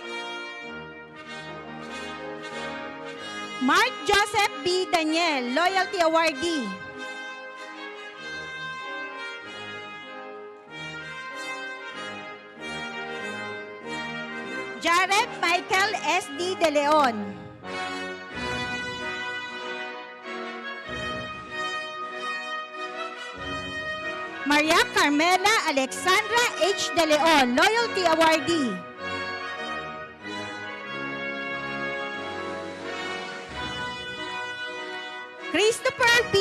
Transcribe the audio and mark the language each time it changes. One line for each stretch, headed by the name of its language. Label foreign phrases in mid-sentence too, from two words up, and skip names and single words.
English: Mark Joseph B. Daniel, Loyalty Awardee. Jared Michael S. D. De Leon. Maria Carmela Alexandra H. De Leon, Loyalty Awardee. Christopher B.